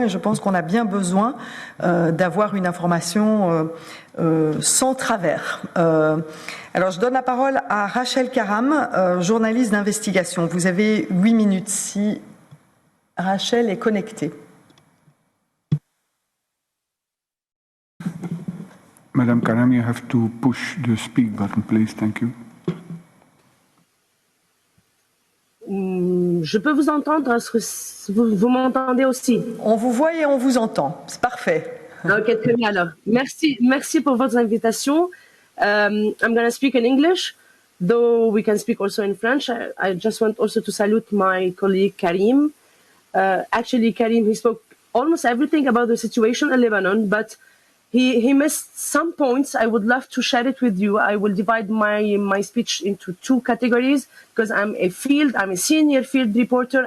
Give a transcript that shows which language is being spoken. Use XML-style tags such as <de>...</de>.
<fr>Et je pense qu'on a bien besoin d'avoir une information sans travers. Alors, je donne la parole à Rachel Karam, journaliste d'investigation. Vous avez 8 minutes si Rachel est connectée.</fr> <en>Madame Karam, you have to push the speak button, please. Thank you.</en> <fr>Je peux vous entendre, est-ce que vous m'entendez aussi? On vous voit et on vous entend, c'est parfait. Ok, très bien alors. Merci pour votre invitation.</fr> <en>I'm going to speak in English, though we can speak also in French. I just want also to salute my colleague Karim. Actually, Karim, he spoke almost everything about the situation in Lebanon, but he missed some points. I would love to share it with you. I will divide my speech into two categories because I'm a senior field reporter.</en>